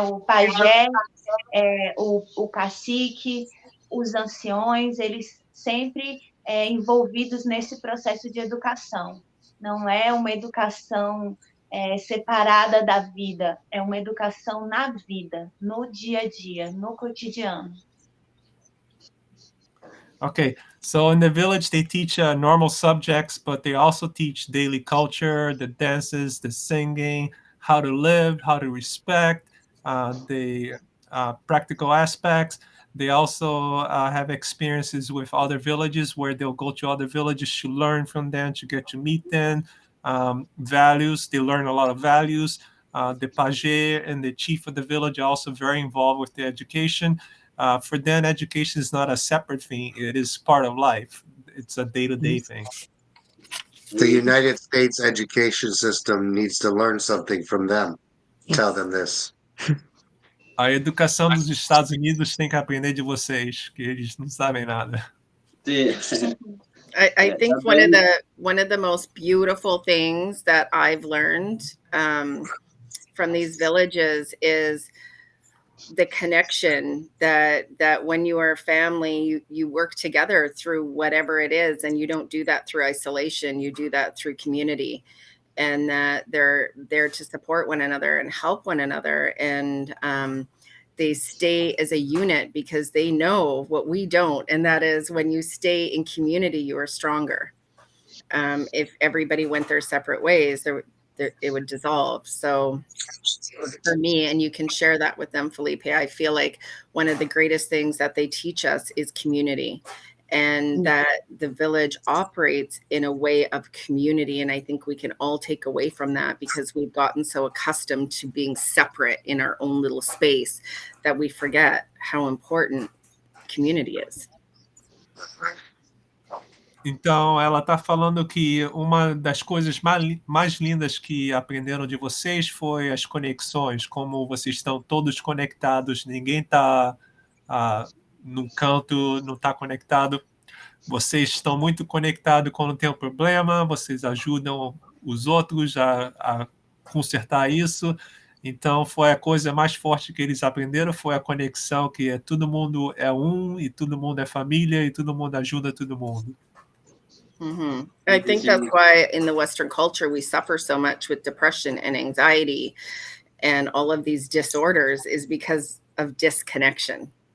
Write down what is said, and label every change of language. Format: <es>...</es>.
<pt>O pajé, o cacique, os anciões, eles sempre envolvidos nesse processo de educação. Não é uma educação separada da vida, é uma educação na vida, no dia a dia, no cotidiano.</pt> <en>Okay, so in the village, they teach normal subjects, but they also teach daily culture, the dances, the singing, how to live, how to respect, the practical aspects. They also have experiences with other villages where they'll go to other villages to learn from them, to get to meet them. Values, they learn a lot of values. The pajé and the chief of the village are also very involved with the education. For them, education is not a separate thing. It is part of life. It's a day-to-day thing. The United States education system needs to learn something from them. Tell them this.</en> <pt>A educação dos Estados Unidos tem que aprender de vocês, que eles não sabem nada. Sim.</pt> <en>I think one of the most beautiful things that I've learned from these villages is the connection that when you are a family, you work together through whatever it is, and you don't do that through isolation. You do that through community, and that they're there to support one another and help one another, and they stay as a unit because they know what we don't, and that is when you stay in community, you are stronger. If everybody went their separate ways, it would dissolve. So for me, and you can share that with them, Felipe, I feel like one of the greatest things that they teach us is community, and that the village operates in a way of community. And I think we can all take away from that because we've gotten so accustomed to being separate in our own little space that we forget how important community is.</en> <pt>Então, ela está falando que uma das coisas mais lindas que aprenderam de vocês foi as conexões, como vocês estão todos conectados, ninguém está num canto, não está conectado. Vocês estão muito conectados quando tem um problema, vocês ajudam os outros a consertar isso. Então, foi a coisa mais forte que eles aprenderam, foi a conexão, que todo mundo é um, e todo mundo é família, e todo mundo ajuda todo mundo. Mm-hmm.</pt> <en>I think that's why in the Western culture we suffer so much with depression and anxiety and all of these disorders is because of disconnection.</en>